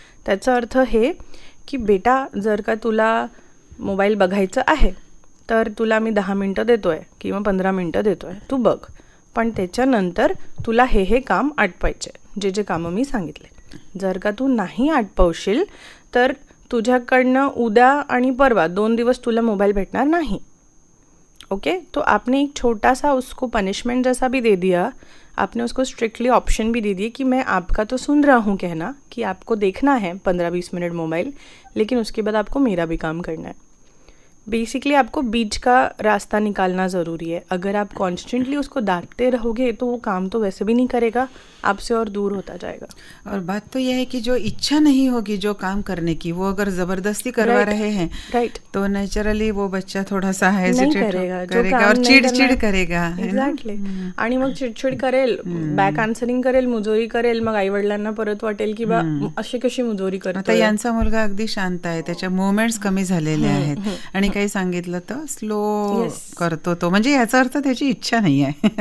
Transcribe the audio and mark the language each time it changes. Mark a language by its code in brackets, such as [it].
[mr] त्याचा अर्थ हे की बेटा, जर का तुला मोबाईल बघायचं आहे तर तुला मी 10 मिनटं देतो आहे किंवा 15 मिनटं देतो आहे, तू बघ, पण त्याच्यानंतर तुला हे काम आटपायचे, जे कामं मी सांगितले. जर का तू नहीं आटपवशील तर तुझ्याकडनं उद्या आणि परवा 2 दिवस तुला मोबाइल भेटणार नहीं. [en] Okay. [hi] तो आपने एक छोटा सा उसको पनिशमेंट जैसा भी दे दिया, आपने उसको स्ट्रिक्टली ऑप्शन भी दे दिए कि मैं आपका तो सुन रहा हूँ कहना कि आपको देखना है 15-20 मिनट मोबाइल, लेकिन उसके बाद आपको मेरा भी काम करना है. बेसिकली आपको बीच का रास्ता निकालना ज़रूरी है. अगर आप कॉन्स्टेंटली उसको डांटते रहोगे तो वो काम तो वैसे भी नहीं करेगा, आपसे और दूर होता जाएगा. और बात तो यह है कि जो इच्छा नहीं होगी जो काम करने की, वो अगर ज़बरदस्ती करवा रहे हैं तो नेचुरली वो बच्चा थोड़ा सा हेजिटेट करेगा और चिड़चिड़ करेगा. [en] Exactly. [mr] आणि मग चिडचिड करेल, बॅक आन्सरिंग करेल, मुजोरी करेल, मग आई वडिलांना परत वाटेल की बा अशी कशी मुजोरी करतो. आता यांचा मुलगा अगदी शांत आहे, त्याच्या मुवमेंट्स कमी झालेले आहेत आणि काही सांगितलं तर स्लो करतो तो, म्हणजे याचा अर्थ त्याची इच्छा नाही आहे.